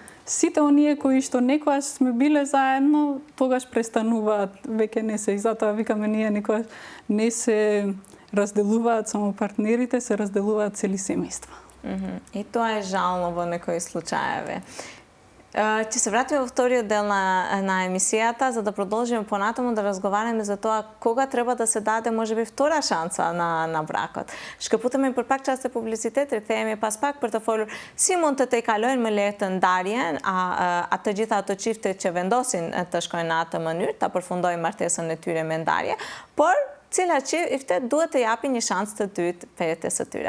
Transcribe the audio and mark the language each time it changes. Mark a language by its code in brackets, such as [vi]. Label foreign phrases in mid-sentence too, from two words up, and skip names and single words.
[mk] Сите оние кои што некогаш сме биле заедно, тогаш престануваат, веќе не се, и затоа викаме ние некогаш не се разделуваат само партнерите, се разделуваат цели семејства. И тоа е жално во некои случаеви. Ќе се вратиме во вториот дел на емисијата, за да продолжиме понатаму да разговараме за тоа кога треба да се даде можеби втора шанса на бракот. [sq] Shkëputemi për pak çaste publicitet, rikthehemi pas pak për të folur si mund të tejkalojnë më lehtë të ndarjen, të gjitha ato çifte që vendosin të shkojnë në atë mënyrë, ta përfundojnë martesën e tyre me ndarje, por cilat çifte duhet të japin një shans të dytë vetes së tyre.